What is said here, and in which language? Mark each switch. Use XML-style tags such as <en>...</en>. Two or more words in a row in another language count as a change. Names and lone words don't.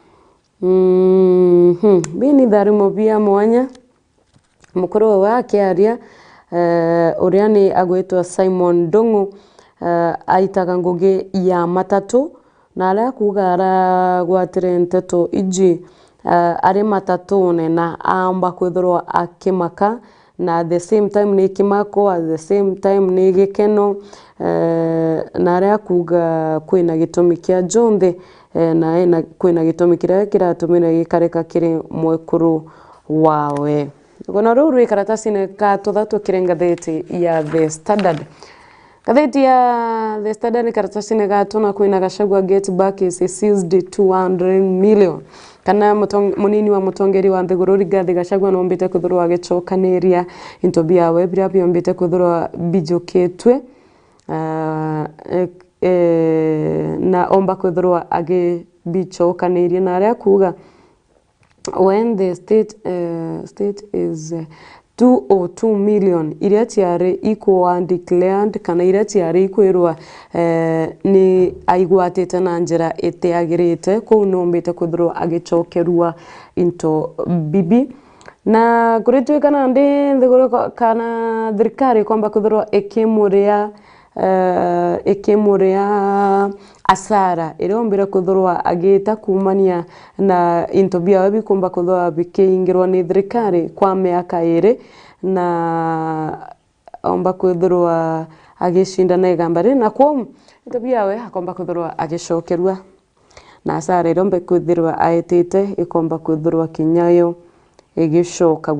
<mer>Bini tharimo bia mwanya mukuru wa akiaria uria ni agwitwa Simon Dongu aitaga ngugi ya matatu na aria kuga aragwatire NTETO iji ari matatune na amba kwithirwa akimaka na</mer> <en>at the same time</en> <mer>ni kimako,</mer> <en>at the same time</en> <mer>ni gikeno na aria kuga kwina gitumi kia jonthe na kwina gitumi kiria kiratumira gikareka kiri mwekuru wawe. Gona ruru karatasi-ini ka tuthatu kirengatheti ya The Standard. Gatheti ya The Standard karatasi-ini gatuna kwina Gachagua</mer> <en>get back is seized 200 million.</en> <mer>Kana munini wa mutongeri wa Nthiguru Rigathi Gachagua nombite kwithirwa agicokaniria into bia webria biombite kwithirwa bijukitwe na omba kwithirwa agibichokanirie na aria kuga</mer> <en>when the state is 202 million</en> <mer>iria tiari</mer> <en>equal declared</en> <mer>kana iria tiari kwirwa ni aigwatite na njira itiagirite ku nombite kwithirwa agichokerwa into bibi na kuritwikana ndi Nthiguru kana thirikari kwamba kwithirwa ikimuria asara irombira kwithirwa agita kumania na into bia bikumba kwithirwa bikiingirwa ni thirikari kwa miaka 2 na omba kwithirwa agishindana igambari na kwa into biawe akomba kwithirwa agicokerwa na asara irombe kwithirwa aitite ikomba kwithirwa kinyayo igicokagwa.</mer>